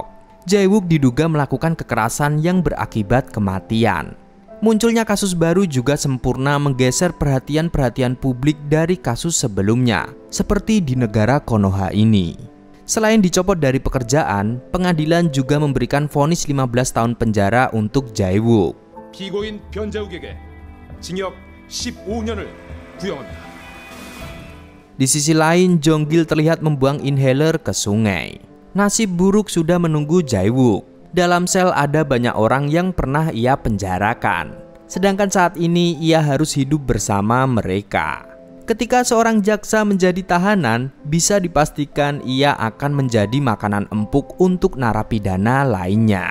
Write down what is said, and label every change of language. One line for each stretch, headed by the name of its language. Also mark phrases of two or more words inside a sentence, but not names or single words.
Indonesian: Jae-wook diduga melakukan kekerasan yang berakibat kematian. Munculnya kasus baru juga sempurna menggeser perhatian publik dari kasus sebelumnya, seperti di negara Konoha ini. Selain dicopot dari pekerjaan, pengadilan juga memberikan vonis 15 tahun penjara untuk Jae-wook.
Korean: 피고인 변자욱에게 징역 15년을 구형합니다.
Indonesian: Di sisi lain, Jong-gil terlihat membuang inhaler ke sungai. Nasib buruk sudah menunggu Jae-wook. Dalam sel ada banyak orang yang pernah ia penjarakan. Sedangkan saat ini ia harus hidup bersama mereka. Ketika seorang jaksa menjadi tahanan, bisa dipastikan ia akan menjadi makanan empuk untuk narapidana lainnya.